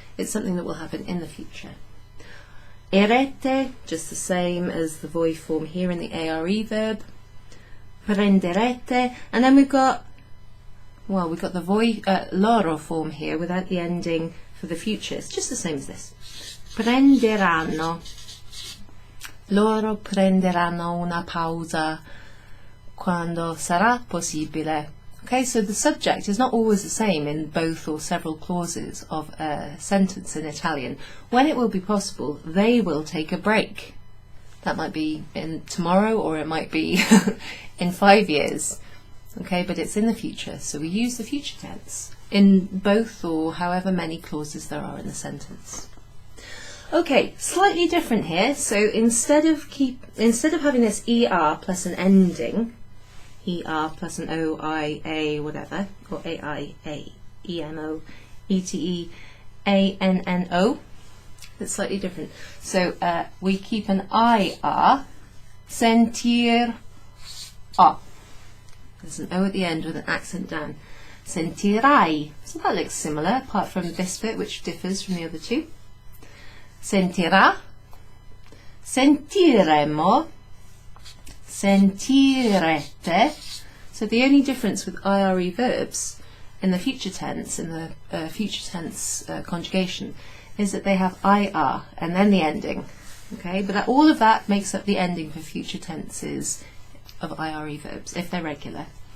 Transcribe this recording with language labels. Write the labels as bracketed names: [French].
[English] It's something that will happen in the future. Erete, just the same as the voi form here in the ARE verb. Prenderete, and then we've got the voi loro form here without the ending for the future. It's just the same as this. [Italian] Prenderanno. Loro prenderanno una pausa quando sarà possibile. [English] Okay, so the subject is not always the same in both or several clauses of a sentence in Italian. When it will be possible, they will take a break. That might be in tomorrow, or it might be in 5 years. Okay, but it's in the future, so we use the future tense in both or however many clauses there are in the sentence. Okay, slightly different here. So instead of having this ER plus an ending, ER plus an O, I, A, whatever, or A, I, A, E, M, O, E, T, E, A, N, N, O. It's slightly different. So we keep an IR, sentir, O. There's an O at the end with an accent down. Sentirai. So that looks similar, apart from this bit, which differs from the other two. [Italian] Sentirà, sentiremo, sentirete. [English] So the only difference with IRE verbs in the future tense, in the future tense conjugation, is that they have IR and then the ending. Okay, but all of that makes up the ending for future tenses of IRE verbs, if they're regular.